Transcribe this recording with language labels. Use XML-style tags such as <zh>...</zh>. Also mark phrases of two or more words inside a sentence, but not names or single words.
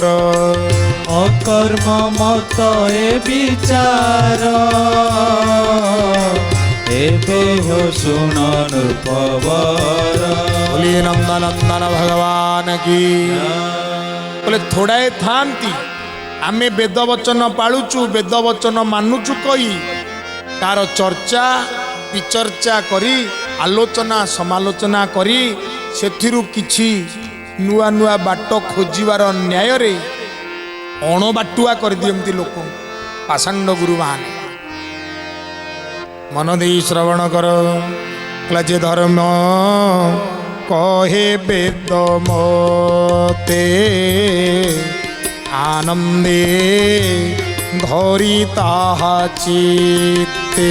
<or>ଅକର୍ମ ମତ ଏ ବିଚାର ଏବେ ହୋ ଶୁଣ ରୂପବର ବୋଲି ନନ୍ଦନ ଭଗବାନ କି ବୋଲେ ଥୋଡ଼ାଏ ଥାନ୍ତି ଆମେ ବେଦ ବଚନ ପାଳୁଚୁ ବେଦ ବଚନ ମାନୁଚୁ କହି ତାର ଚର୍ଚ୍ଚା ବିଚର୍ଚ୍ଚା କରି ଆଲୋଚନା ସମାଲୋଚନା କରି ସେଥିରୁ କିଛି ନୂଆ ନୂଆ ବାଟ ଖୋଜିବାର ନ୍ୟାୟ ରେ ଅଣବାଟୁଆ କରି ଦିଅନ୍ତି ଲୋକ ପାଷଣ୍ଡ ଗୁରୁ ମାନ ମନ ଦେ ଶ୍ରବଣ କର ଯେ ଧର୍ମ କହେ ବେଦ ମତେ ଆନନ୍ଦେ ଧରି ତାହା ଚିତ୍ତେ</or>